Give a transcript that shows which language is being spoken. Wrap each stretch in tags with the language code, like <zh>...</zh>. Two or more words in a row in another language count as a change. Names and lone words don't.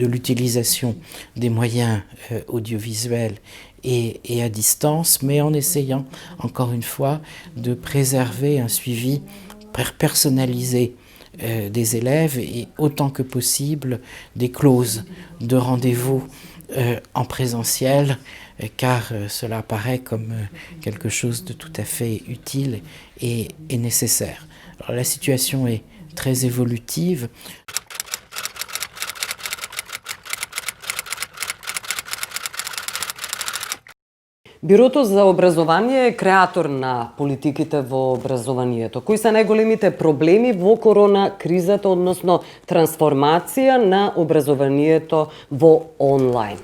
<fr>l'utilisation des moyens audiovisuels et à distance, mais en essayant, encore une fois, de préserver un suivi personnalisé des élèves et autant que possible des clauses de rendez-vous en présentiel, car cela apparaît comme quelque chose de tout à fait utile et nécessaire. Alors, la situation est très évolutive.</fr> <mk>Бюрото за образование е креатор на политиките во образованието. Кои се најголемите проблеми во корона кризата, односно трансформација на образованието во онлайн?</mk>